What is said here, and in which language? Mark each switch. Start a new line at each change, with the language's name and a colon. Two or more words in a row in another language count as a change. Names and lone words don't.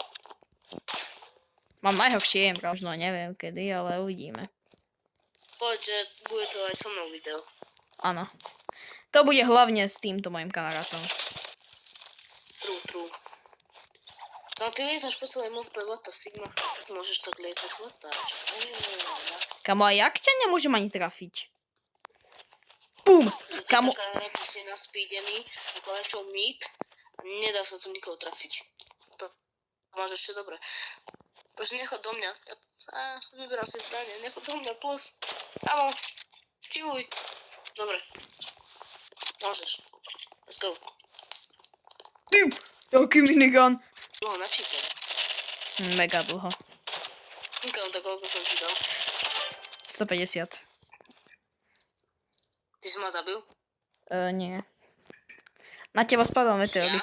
Slovak: Mám najhoršie aim, možno neviem kedy, ale uvidíme. Poď, že bude to aj so mnou video. Áno. To bude hlavne s týmto mojim kamarátom. True. No ty lietaš po celej mape,
English: what the sigma.
Slovak: Tak môžeš tak lietať,
English: what the...
Slovak: Kamo, a jak ťa nemôžem ani trafiť? Bum! Kamo... Taká hra, ty si naspídený, ako načol meet, a nedá sa tu nikoho trafiť. To máš ešte dobre. Prosím, nechod do mňa. Vyberám si zbranie, nechod do mňa, plus. Kamo, chilluj. Dobre. Môžeš.
English: Let's go.
Slovak: Ty, jaký minigun. Dlho načítal. Mega dlho. Kamo, tak koľko som ti dal? 150. Ty si ma zabil? Nie. Na teba spadol meteorit.